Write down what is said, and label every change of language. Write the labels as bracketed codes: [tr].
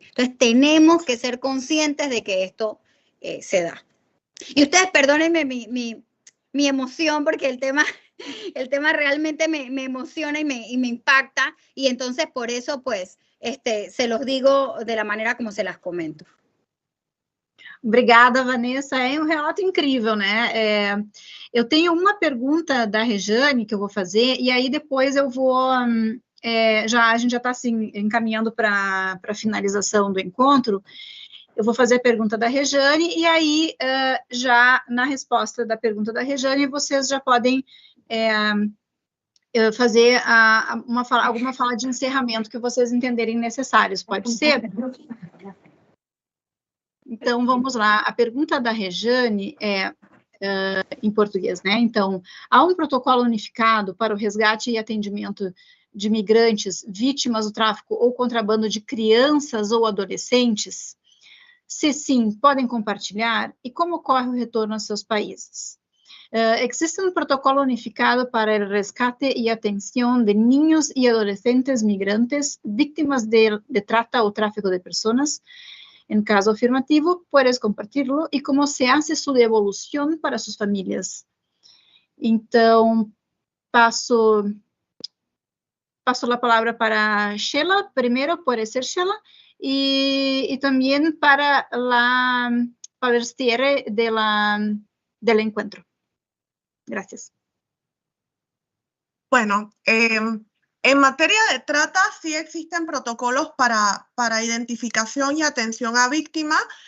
[es] Entonces tenemos que ser conscientes de que esto se da. Y ustedes perdónenme mi emoción, porque el tema realmente me emociona y me impacta, y entonces por eso pues se los digo de la manera como se las comento. [pt] Obrigada, Vanessa. É um relato incrível, né? Eu tenho uma pergunta da Rejane que eu vou fazer, e aí depois eu vou... a gente já está assim, encaminhando para a finalização do encontro. Eu vou fazer a pergunta da Rejane, e aí, já na resposta da pergunta da Rejane, vocês já podem fazer alguma fala de encerramento que vocês entenderem necessários. Pode ser? Então, vamos lá. A pergunta da Rejane é em português, né? Então, há um protocolo unificado para o resgate e atendimento de migrantes vítimas do tráfico ou contrabando de crianças ou adolescentes? Se sim, podem compartilhar? E como ocorre o retorno aos seus países? [es] Existe un protocolo unificado para el rescate y atención de niños y adolescentes migrantes víctimas de trata o tráfico de personas. En caso afirmativo, puedes compartirlo y cómo se hace su devolución para sus familias. [pt] Então, [es] paso la palabra para Sheila. Primero puede ser Sheila y también para la el cierre del encuentro. Gracias. Bueno, en materia de trata sí existen protocolos para identificación y atención a víctimas.